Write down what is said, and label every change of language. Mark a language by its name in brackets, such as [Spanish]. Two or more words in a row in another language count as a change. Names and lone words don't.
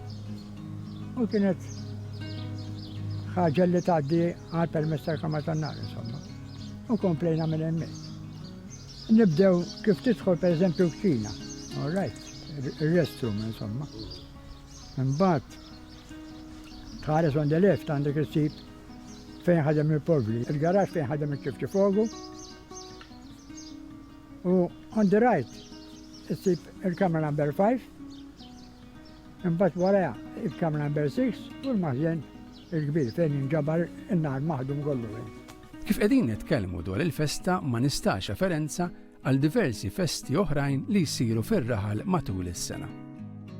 [Maltese] U kienet ħaġa li tgħaddi għal permess tal-Kamra tan-Nar, insomma. U komplejna minn hemmhekk. Nibdew kif tidħol pereżempju kċina, alright, ir-restroom, insomma. Imbagħad tħares [English] on the left [Maltese] għandek issib fejn ħadem il-povli, il-garax fejn ħadem il-ċifċi fogu. U [English] on the right [Maltese] issib il-kamra number 5. Imbagħad wara il-kamra number 6 u l-maħżen il-kbir fejn jinġabar in-nar maħdum kollu. Kif qegħdin nitkellmu dwar il-festa ma nistax referenza għal diversi festi oħrajn li jsiru fir-raħal matul is-sena.